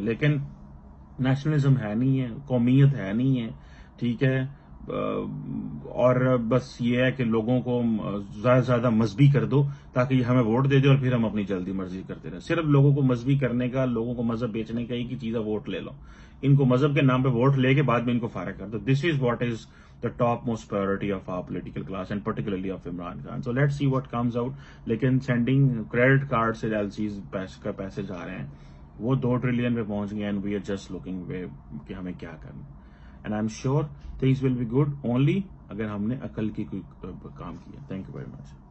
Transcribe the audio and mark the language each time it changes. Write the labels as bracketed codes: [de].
[ur] لیکن نیشنلزم ہے نہیں ہے, قومیت ہے نہیں ہے, ٹھیک ہے, اور بس یہ ہے کہ لوگوں کو زیادہ سے زیادہ مذہبی کر دو تاکہ یہ ہمیں ووٹ دے دے اور پھر ہم اپنی جلدی مرضی کرتے رہیں. صرف لوگوں کو مذہبی کرنے کا, لوگوں کو مذہب بیچنے کا ایک ہی چیز ہے, ووٹ لے لو. ان کو مذہب کے نام پہ ووٹ لے کے بعد میں ان کو فارغ کر دو. [en] This is what is the topmost priority of our political class and particularly of Imran Khan. So let's see what comes out. [ur] لیکن [en] sending credit cards [ur] سے LCs کا پیسے جا رہے ہیں, وہ 2 ٹریلین پہ پہنچ گئے, [en] and we are just looking way [ur] کہ ہمیں کیا کرنا. [en] And I'm sure things will be good only [ur] اگر ہم نے عقل کی کوئی کام کیا. [en] Thank you very much.